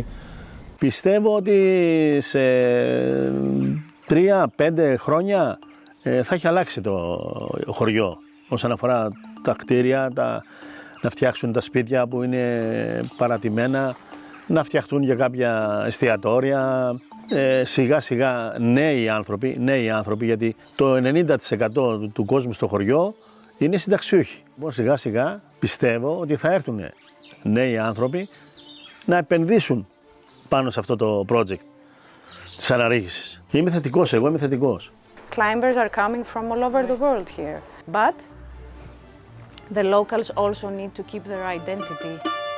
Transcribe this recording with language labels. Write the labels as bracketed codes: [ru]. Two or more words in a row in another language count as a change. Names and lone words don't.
[el] Πιστεύω ότι σε 3-5 χρόνια θα έχει αλλάξει το χωριό όσον αφορά τα κτίρια, να φτιάξουν τα σπίτια που είναι παρατημένα, να φτιαχτούν για κάποια εστιατόρια, σιγά σιγά νέοι άνθρωποι, γιατί το 90% του κόσμου στο χωριό είναι συνταξιούχοι. Σιγά σιγά πιστεύω ότι θα έρθουν νέοι άνθρωποι να επενδύσουν πάνω σε αυτό το project της αναρρίχησης. Είμαι θετικός, εγώ είμαι θετικός. [en] Climbers are coming from all over the world here, but the locals also need to keep their identity.